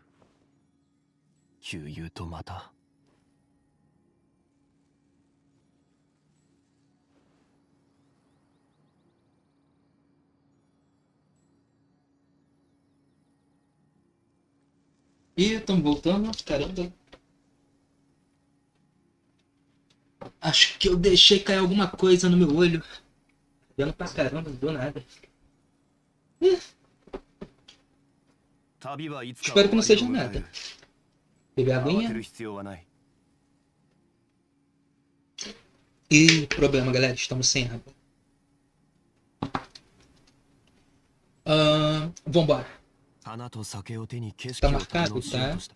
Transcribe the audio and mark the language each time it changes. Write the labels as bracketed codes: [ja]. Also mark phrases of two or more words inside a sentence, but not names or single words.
[ja] 悠々とまた。 [pt] Ih, estamos voltando. Caramba. Acho que eu deixei cair alguma coisa no meu olho. Dano pra caramba, do nada. Ih, [ja] 旅はいつか [pt] espero que não [ja] 終わ [pt] seja [ja] りを迎え [pt] nada. [ja] る [pt] Pegar a [ja] 慌て [pt] aguinha. [ja] る必要はない [pt] E problema, galera, estamos sem água. Vambora. [ja] 花と酒を手に景 [pt] Tá [ja] 色を堪 [pt] marcado, [ja] 能しよう [pt] tá? [ja] とした